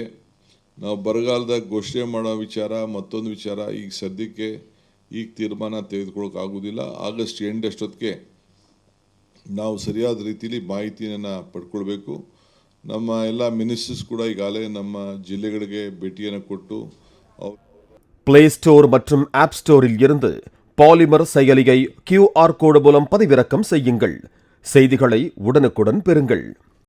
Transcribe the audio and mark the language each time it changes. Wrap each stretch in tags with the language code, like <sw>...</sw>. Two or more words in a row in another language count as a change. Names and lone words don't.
<kn>ನಾವು ಬರಗಾಲದ ಘೋಷಣೆ ಮಾಡೋ ವಿಚಾರ, ಮತ್ತೊಂದು ವಿಚಾರ ಈಗ ಸದ್ಯಕ್ಕೆ ತೀರ್ಮಾನ ತೆಗೆದುಕೊಳ್ಳೋಕ್ಕಾಗೋದಿಲ್ಲ. ಆಗಸ್ಟ್ ಎಂಡ್ ಅಷ್ಟೊತ್ತಿಗೆ ನಾವು ಸರಿಯಾದ ರೀತಿಯಲ್ಲಿ ಮಾಹಿತಿಯನ್ನು ಪಡ್ಕೊಳ್ಬೇಕು. ನಮ್ಮ ಎಲ್ಲ ಮಿನಿಸ್ಟರ್ಸ್ ಕೂಡ ಈಗಾಗಲೇ ನಮ್ಮ ಜಿಲ್ಲೆಗಳಿಗೆ ಭೇಟಿಯನ್ನು ಕೊಟ್ಟು</kn> <ta>பிளே ஸ்டோர் மற்றும் ஆப் ஸ்டோரில் இருந்து பாலிமர் செயலியை QR கோடு மூலம் பதிவிறக்கம் செய்யுங்கள். செய்திகளை உடனுக்குடன் பெறுங்கள்.</ta>